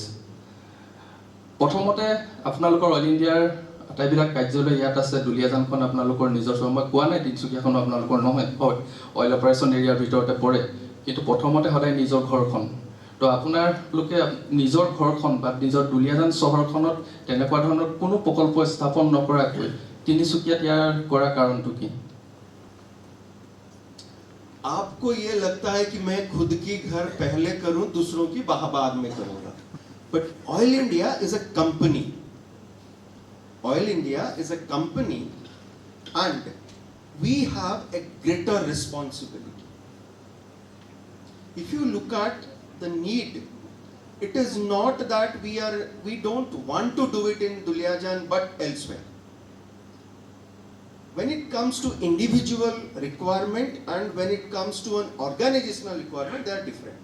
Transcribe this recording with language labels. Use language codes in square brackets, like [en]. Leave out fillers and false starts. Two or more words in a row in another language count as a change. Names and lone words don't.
[as] প্ৰথমতে আপোনালোকৰ অইল ইণ্ডিয়াৰ আটাইবিলাক কাৰ্যালয় ইয়াত আছে, দুলীয়াজানখন আপোনালোকৰ নিজস্ব, মই কোৱা নাই তিনিচুকীয়াখনো আপোনালোকৰ নহয়, হয় অইল অপাৰেশ্যন এৰিয়াৰ ভিতৰতে পৰে, কিন্তু প্ৰথমতে সদায় নিজৰ ঘৰখন। তো আপোনালোকে নিজৰ ঘৰখন বা নিজৰ দুলীয়াজান চহৰখনত তেনেকুৱা ধৰণৰ কোনো প্ৰকল্প স্থাপন নকৰাকৈ তিনিচুকীয়াত ইয়াৰ কৰা কাৰণটো কি? [hi] आपको ये लगता है कि मैं खुद की घर पहले करूं, दूसरों की बाद में करूंगा, [en] But Oil India is a company. Oil India is a company and we have a greater responsibility. If you look at the need, it is not that we don't want to do it in Duliajan but elsewhere. When it comes to individual requirement and when it comes to an organizational requirement, they are different.